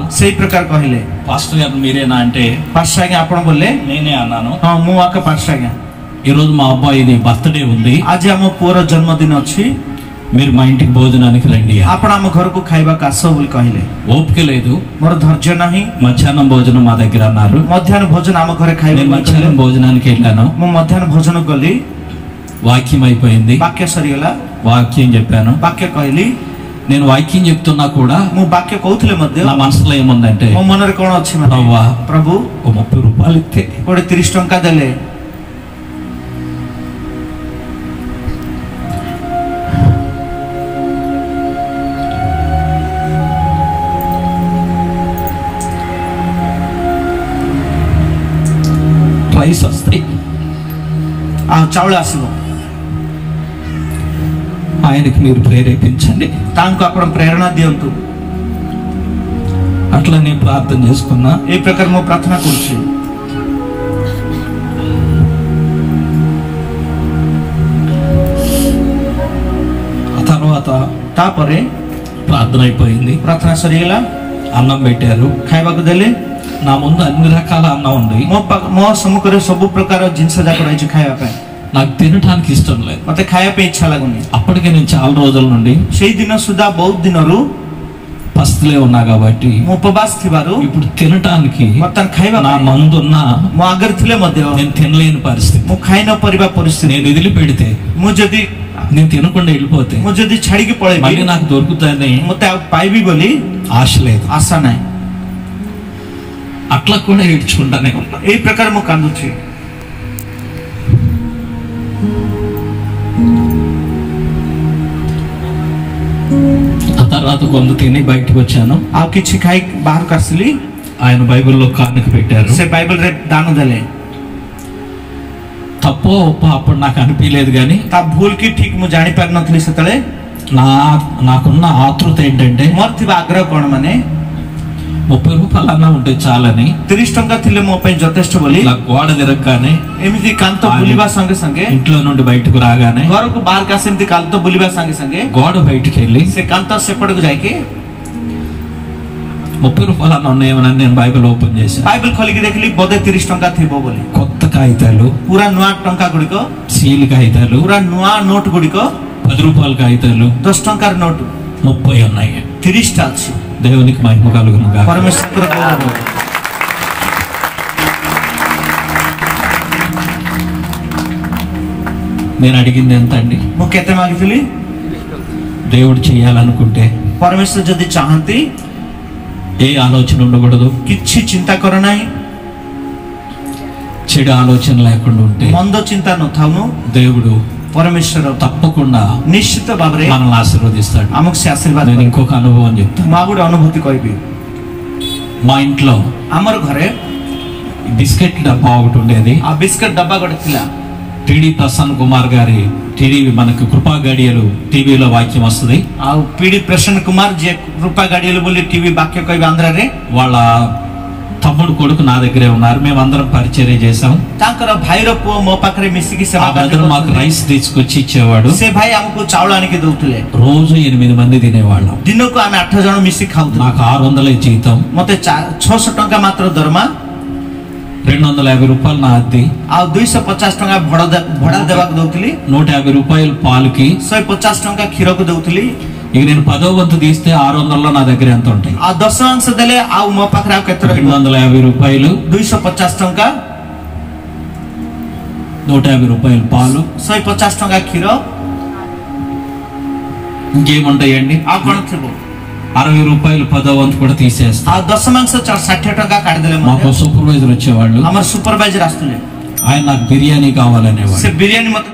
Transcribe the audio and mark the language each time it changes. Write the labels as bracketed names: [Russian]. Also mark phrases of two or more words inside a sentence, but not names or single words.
[Odia] ସେଇ ପ୍ରକାର କହିଲେ, [Telugu] పాస్టర్ గారు మీరేనా అంటే [Odia] ପାଷ୍ଟର ଆଜ୍ଞା ଆପଣ ବୋଲେ, [Telugu] నేనే అన్నాను. [Odia] ହଁ ମୁଁ ଆକା ପାଷ୍ଟର ଆଜ୍ଞା. [Telugu] ఈ రోజు మా అబ్బాయిది బర్త్డే ఉంది, [Odia] ଆଜି ଆମ ପୁଅର ଜନ୍ମଦିନ ଅଛି, [Telugu] మీరు మా ఇంటికి భోజనానికి రండి. [Odia] ଆପଣ ଆମ ଘରକୁ ଖାଇବାକୁ ଆସ ବୋଲି କହିଲେ. [Telugu] ఓపిక లేదు, [Odia] ମୋର ଧୈର୍ଯ୍ୟ ନାହିଁ. [Telugu] మధ్యాహ్నం భోజనం మా దగ్గర అన్నారు. [Odia] ମଧ୍ୟାହ୍ନ ଭୋଜନ ଆମ ଘରେ [Telugu] నేను [Odia] ଖାଇବାକୁ [Telugu] మధ్యాహ్నం భోజనానికి వెళ్ళాను. [Odia] ମୁଁ ମଧ୍ୟାହ୍ନ ଭୋଜନ ଗଲି. [Telugu] వాక్యం అయిపోయింది, [Odia] ବାକ୍ୟ ସରିଗଲା. [Telugu] వాక్యం చెప్పాను. [Odia] ବାକ୍ୟ କହିଲି. [Telugu] నేను వాక్యం చెప్తున్నా కూడా [Odia] ମୁଁ ବାକ୍ୟ କହୁଥିଲେ ମଧ୍ୟ [Telugu] నా మనసులో ఏముందంటే, [Odia] ମୋ ମନରେ କ'ଣ ଅଛି ମାନେ, [Telugu] ప్రభువా, [Odia] ପ୍ରଭୁ [Telugu] ఓ 30 రూపాయలు ఇస్తే [Odia] ଗୋଟେ 30 ଟଙ୍କା ଦେଲେ [Telugu] రైస్ వస్తాయి, [Odia] ଆଉ ଚାଉଳ ଆସିବ. [Telugu] ఆయనకి మీరు ప్రేరేపించండి. [Odia] ତାଙ୍କୁ ଆପଣ ପ୍ରେରଣା ଦିଅନ୍ତୁ. [Telugu] అట్లా నేను ప్రార్థన చేసుకున్నా. [Odia] এই ପ୍ରକାର ମୁଁ ପ୍ରାର୍ଥନା କରୁଛି. [Telugu] ఆ తర్వాత [Odia] ତାପରେ [Telugu] ప్రార్థన అయిపోయింది, [Odia] ପ୍ରାର୍ଥନା ସରିଗଲା. [Telugu] అన్నం పెట్టారు. [Odia] ଖାଇବାକୁ ଦେଲେ. [Telugu] నా ముందు అన్ని రకాల అన్నం ఉంది. [Odia] ମୋ ସମ୍ମୁଖରେ ସବୁ ପ୍ରକାର ଜିନିଷ ଯାକ ରହିଛି ଖାଇବା ପାଇଁ. [Telugu] నాకు తినటానికి ఇష్టం లేదు. [Odia] ମତେ ଖାଇବା ପାଇଁ ଇଚ୍ଛା ଲାଗୁନି. [Telugu] అప్పటికే నేను చాలా రోజుల నుండి [Odia] ସେଇ ଦିନ ସୁଦ୍ଧା ବହୁତ ଦିନରୁ [Telugu] పస్తులే ఉన్నా కాబట్టి [Odia] ମୁଁ ଉପବାସ ଥିବାରୁ [Telugu] ఇప్పుడు తినటానికి [Odia] ବର୍ତ୍ତମାନ ଖାଇବା [Telugu] నా [Odia] ପାଇଁ [Telugu] ముందున్నా [Odia] ମୋ ଆଗରେ ଥିଲେ ମଧ୍ୟ [Telugu] నేను తినలేని పరిస్థితి. [Odia] ମୁଁ ଖାଇ ନ ପାରିବା ପରିସ୍ଥିତି. [Telugu] నేను వదిలిపెడితే, [Odia] ମୁଁ ଯଦି [Telugu] నేను తినకుండా వెళ్ళిపోతే [Odia] ଛାଡିକି [Telugu] మళ్ళీ [Odia] ପଳେଇବି, [Telugu] నాకు దొరుకుతుందని [Odia] ମତେ ଆଉ ପାଇବି ବୋଲି [Telugu] ఆశ లేదు. [Odia] ଆଶା ନାହିଁ. [Telugu] అట్లా కూడా ఏడ్చుకుంటానే ఉన్నా. [Odia] ଏଇ ପ୍ରକାର ମୁଁ କାନ୍ଦୁଛି. [Telugu] ఆ తర్వాత కొంత తిని బయటకు వచ్చాను. [Odia] ଆଉ କିଛି ଖାଇ ବାହାରକୁ ଆସିଲି. [Telugu] ఆయన బైబిల్లో కానుక పెట్టారు. [Odia] ସେ ବାଇବଲରେ ଦାନ ଦେଲେ. [Telugu] తప్పో ఒప్పో అప్పుడు నాకు అనిపించలేదు, కానీ [Odia] ତା ଭୁଲ କି ଠିକ ମୁଁ ଜାଣିପାରି ନଥିଲି ସେତେବେଳେ. [Telugu] నాకున్న ఆతృత ఏంటంటే, [Odia] ମୋର ଥିବା ଆଗ୍ରହ କ'ଣ ମାନେ [Telugu] 30 రూపాయలు అన్నా ఉంటే చాలని [Odia] 30 ଟଙ୍କା ଥିଲେ ମୋ ପାଇଁ ଯଥେଷ୍ଟ ବୋଲି [Telugu] ఇలా గోడ తిరగగానే, [Odia] ଏମିତି କାନ୍ଥ ବୁଲିବା ସଙ୍ଗେ ସଙ୍ଗେ, [Telugu] ఇంట్లో నుండి బయటకు రాగానే, [Odia] ଘରକୁ ବାହାରକୁ ଆସି ଏମିତି କାନ୍ଥ ବୁଲିବା ସଙ୍ଗେ ସଙ୍ଗେ [Telugu] గోడ బయటికి వెళ్ళి [Odia] ସେ କାନ୍ଥ ସେପଟକୁ ଯାଇକି [Telugu] 30 రూపాయలు అన్న ఉన్నాయేమని నేను బైబిల్ ఓపెన్ చేశాను. [Odia] ବାଇବଲ ଖୋଲିକି ଦେଖିଲି ବୋଧେ 30 ଟଙ୍କା ଥିବ ବୋଲି. [Telugu] కొత్త కాగితాలు, [Odia] ପୁରା ନୂଆ ଟଙ୍କା ଗୁଡ଼ିକ, [Telugu] సీల్ కాగితాలు, [Odia] ପୁରା ନୂଆ ନୋଟ ଗୁଡ଼ିକ, [Telugu] 10 రూపాయల కాగితాలు [Odia] 10 ଟଙ୍କାର ନୋଟ [Telugu] 30 ఉన్నాయి. [Odia] 30 ଟା ଅଛି. [Telugu] దేవునికి మహిమ కలుగును గాక. [Odia] ପରମେଶ୍ୱର ଗୌରବ. [Telugu] నేను అడిగింది ఎంత అండి? [Odia] ମୁଁ କେତେ ମାଗିଥିଲି? [Telugu] దేవుడు చేయాలనుకుంటే [Odia] ପରମେଶ୍ୱର ଯଦି ଚାହାନ୍ତି [Telugu] ఏ ఆలోచన ఉండకూడదు, [Odia] କିଛି ଚିନ୍ତା କର ନାହିଁ. [Telugu] చెడు ఆలోచన లేకుండా ఉంటే [Odia] ମନ୍ଦ ଚିନ୍ତା ନଥାଉନୁ. [Telugu] దేవుడు [Odia] ପରମେଶ୍ୱର [Telugu] తప్పకుండా [Odia] ନିଶ୍ଚିତ ଭାବରେ [Telugu] మనల్ని ఆశీర్వదిస్తాడు. [Odia] ଆମକୁ ସେ ଆଶୀର୍ବାଦ [Telugu] నేను [Odia] କରିବେ. [Telugu] ఇంకొక అనుభవం చెప్తాను. [Odia] ମୁଁ ଆଉ ଗୋଟେ ଅନୁଭୂତି କହିବି. [Telugu] మా ఇంట్లో [Odia] ଆମର ଘରେ [Telugu] బిస్కెట్ డబ్బా ఒకటి ఉండేది. [Odia] ఆ బిస్కెట్ డబ్బా ଗୋଟେ ଥିଲା. [Telugu] టీడీ ప్రసన్న కుమార్ గారి టీవీ, మనకు కృపా గడియలు టీవీలో వాక్యం వస్తుంది. [Odia] ଆଉ ପିଡି ପ୍ରସନ୍ନ କୁମାର ଯିଏ କୃପା ଗାଡିଆలు ବୋଲି ଟିଭି ବାକ୍ୟ କହିବେ ଆନ୍ଧ୍ରରେ, [Telugu] వాళ్ళ తమ్ముడు కొడుకు నా దగ్గరే ఉన్నారు. మేమందరం పరిచర్య చేసాం. [Odia] ତାଙ୍କର ଭାଇର ପୁଅ ମୋ ପାଖରେ ମିଶିକି [Telugu] ఆ [Odia] ସେବା [Telugu] బ్రదర్ మాకు రైస్ తీసుకొచ్చి ఇచ్చేవాడు. [Odia] ସେ ଭାଇ ଆମକୁ ଚାଉଳ ଆଣିକି ଦଉଥିଲେ. [Telugu] రోజు 8 మంది తినేవాళ్ళం. [Odia] ଦିନକୁ ଆମେ 8 ଜଣ ମିଶି ଖାଉଥିଲୁ. [Telugu] నాకు 600 జీతం, [Odia] ମତେ 600 ଟଙ୍କା ମାତ୍ର ଦରମା, [Telugu] 250 రూపాయలు నా అద్దె, [Odia] ଆଉ 250 ଟଙ୍କା ଭଡା ଦେବାକୁ ଦଉଥିଲି, [Telugu] 150 రూపాయలు పాలుకి, [Odia] 150 ଟଙ୍କା କ୍ଷୀରକୁ ଦଉଥିଲି. [Telugu] ఇక నేను 10వ వంతు తీస్తే 600లో నా దగ్గర ఎంత ఉంటాయి? [Odia] ଆଉ 10 ଅଂଶ ଦେଲେ ଆଉ ମୋ ପାଖରେ ଆଉ କେତେ ରହିବ? [Telugu] 250 రూపాయలు, [Odia] 250 ଟଙ୍କା, [Telugu] 150 రూపాయలు పాలు, [Odia] 150 ଟଙ୍କା କ୍ଷୀର, [Telugu] ఇంకేముంటాయండి? [Odia] ଆଉ କଣ ଥିବ? [Telugu] 60 రూపాయలు 10వ వంతు కూడా తీసేస్తారు. [Odia] ଆଉ 10 ମାଂସ 60 ଟଙ୍କା କାଢିଦେଲେ [Telugu] మాకు సూపర్వైజర్ వచ్చేవాళ్ళు. [Odia] ଆମର ସୁପରଭାଇଜର ଆସୁଥିଲେ, [Telugu] ఆయన నాకు బిర్యానీ కావాలనేవాడు. [Odia] ସେ ବିରିୟାନୀ ମତେ